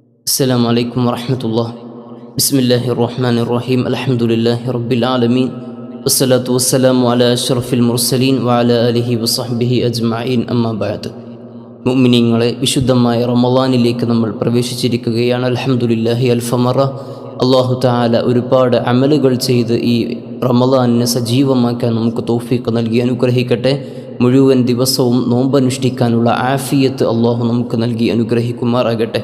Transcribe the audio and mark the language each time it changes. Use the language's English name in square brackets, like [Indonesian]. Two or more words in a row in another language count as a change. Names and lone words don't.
[Arabic] السلام عليكم ورحمة الله. بسم الله الرحمن الرحيم. الحمد لله رب العالمين والصلاة والسلام على أشرف المرسلين وعلى آله وصحبه أجمعين. أما بعد. [Malayalam] മുഅ്മിനീങ്ങളെ, വിശുദ്ധമായ റമളാനിലേക്ക് നമ്മൾ പ്രവേശിച്ചിരിക്കുകയാണ്. [Arabic] الحمد لله ألف مرة. الله تعالى [Malayalam] ഒരുപാട് അമലുകൾ ചെയ്ത് ഈ റമളാനിനെ സജീവമാക്കാൻ നമുക്ക് തൗഫീഖ് നൽകി അനുഗ്രഹിക്കട്ടെ. മുഴുവൻ ദിവസവും നോമ്പനുഷ്ഠിക്കാനുള്ള ആഫിയത്ത് അല്ലാഹു നമുക്ക് നൽകി അനുഗ്രഹിക്കുമാറാകട്ടെ.